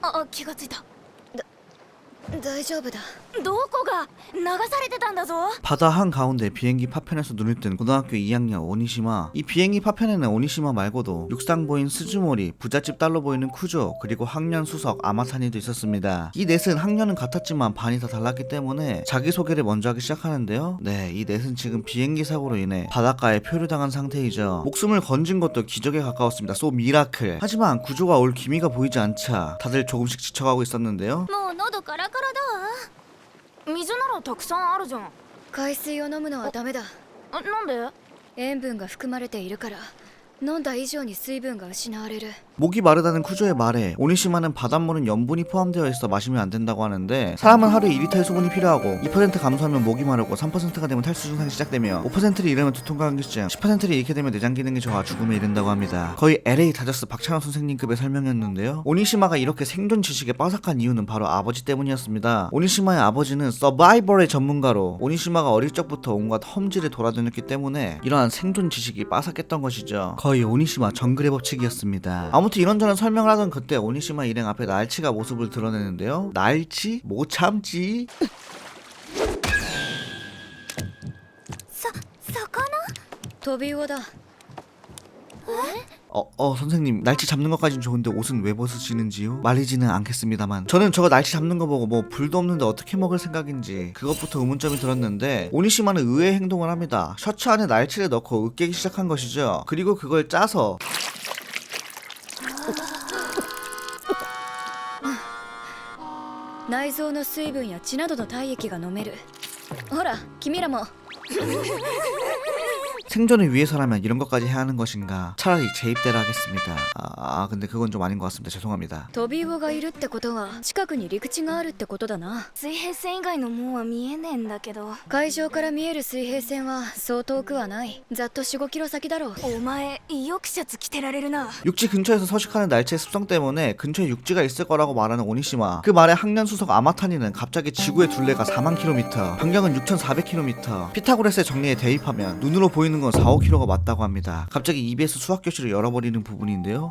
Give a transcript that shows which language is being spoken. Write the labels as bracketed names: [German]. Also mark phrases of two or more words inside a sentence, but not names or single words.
[Japanese] 気がついた。大丈夫だ。どこが流されてたんだぞ。 [Korean] 바다 한가운데 비행기 파편에서 눈을 뜬 고등학교 2학년 오니시마. 이 비행기 파편에는 오니시마 말고도 육상보인 스즈모리, 부잣집 딸로 보이는 쿠조, 그리고 학년 수석 아마타니도 있었습니다. 이 넷은 학년은 같았지만 반이 다 달랐기 때문에 자기소개를 먼저 하기 시작하는데요. 네, 이 넷은 지금 비행기 사고로 인해 바닷가에 표류당한 상태이죠. 목숨을 건진 것도 기적에 가까웠습니다. [English] so miracle. [Korean] 하지만 구조가 올 기미가 보이지 않자 다들 조금씩 지쳐가고 있었는데요. [Japanese] もう喉カラカラだわ。水ならたくさんあるじゃん。海水を飲むのはダメだ。なんで？塩分が含まれているから飲んだ以上に水分が失われる。 [Korean] 목이 마르다는 쿠조의 말에 오니시마는 바닷물은 염분이 포함되어 있어 마시면 안 된다고 하는데, 사람은 하루에 2리터의 수분이 필요하고 2% 감소하면 목이 마르고 3%가 되면 탈수 증상이 시작되며 5%를 이르면 두통 감기증, 10%를 잃게 되면 내장 기능이 저하 죽음에 이른다고 합니다. 거의 LA 다저스 박찬호 선생님급의 설명이었는데요. 오니시마가 이렇게 생존 지식에 빠삭한 이유는 바로 아버지 때문이었습니다. 오니시마의 아버지는 서바이벌의 전문가로 오니시마가 어릴 적부터 온갖 험지를 돌아다녔기 때문에 이러한 생존 지식이 빠삭했던 것이죠. 거의 오니시마 정글의 법칙이었습니다. 아무튼 이런저런 설명을 하던 그때 오니시마 일행 앞에 날치가 모습을 드러내는데요. 날치? 못 참지? [Japanese] 魚？飛び魚だ。 [Korean] 선생님, 날치 잡는 것까진 좋은데 옷은 왜 벗으시는지요? 말리지는 않겠습니다만 저는 저거 날치 잡는 거 보고 뭐 불도 없는데 어떻게 먹을 생각인지 그것부터 의문점이 들었는데, 오니시마는 의외의 행동을 합니다. 셔츠 안에 날치를 넣고 으깨기 시작한 것이죠. 그리고 그걸 짜서 [Japanese] 内臓の水分や血などの体液が飲める。ほら君らも。 [Korean] 생존을 위해서라면 이런 것까지 해야 하는 것인가? 차라리 제 입대를 하겠습니다. 근데 그건 좀 아닌 것 같습니다. 죄송합니다. [Japanese] 飛び魚がいるってことは近くに陸地があるってことだな。水平線以外のもんは見えねえんだけど。海上から見える水平線はそう遠くはない。ざっと 4、5キロ先だろう。お前よくシャツ着てられるな。 [Korean] 육지 근처에서 서식하는 날치의 습성 때문에 근처에 육지가 있을 거라고 말하는 오니시마. 그 말에 학년 수석 아마타니는 갑자기 지구의 둘레가 4만 킬로미터, 반경은 6,400킬로미터, 피타고라스의 정리에 대입하면 눈으로 보이는 건 4, 5km가 맞다고 합니다. 갑자기 EBS 수학 교실을 열어버리는 부분인데요.